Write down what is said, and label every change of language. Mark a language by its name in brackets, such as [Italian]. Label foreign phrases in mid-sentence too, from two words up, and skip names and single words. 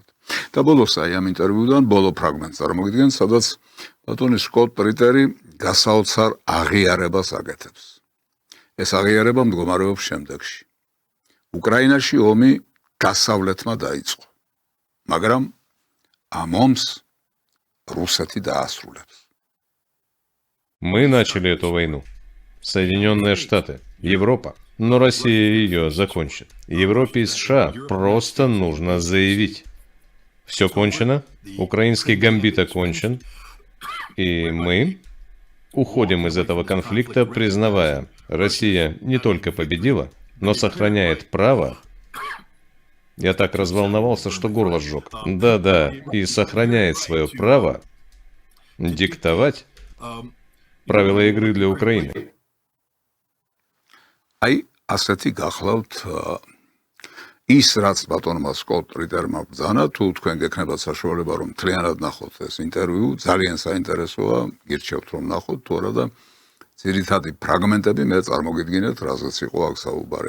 [Georgian] და ბოლოს აი ამ ინტერვიუდან ბოლო ფრაგმენტს წარმოგიდგენთ, სადაც ბატონი Скотт Riteri გასაოცარ აღიარებას აკეთებს. ეს აღიარება მდგომარეობს შემდეგში. უკრაინაში ომი დასავლეთმა დაიწყო, მაგრამ ამ ომს რუსეთი დაასრულებს. [Russian] Мы начали эту войну. Соединенные Штаты, Европа. Но Россия ее закончит. Европе и США просто нужно заявить. Все кончено, украинский гамбит окончен, и мы уходим из этого конфликта, признавая, Россия не только победила, но сохраняет право. Я так разволновался, что горло сжег. Да-да, и сохраняет свое право диктовать правила игры для Украины. [Georgian] აი, ასეთი გახლავთ ის, რაც ბატონმა Скотт Ритерმა ბრძანა, თუ თქვენ გექნებათ საშუალება, რომ მთლიანად ნახოთ ეს ინტერვიუ, ძალიან საინტერესოა, გირჩევთ რომ ნახოთ, თუ არა და ძირითადი ფრაგმენტები მე წარმოგიდგინეთ, რაზეც იყო აქ საუბარი.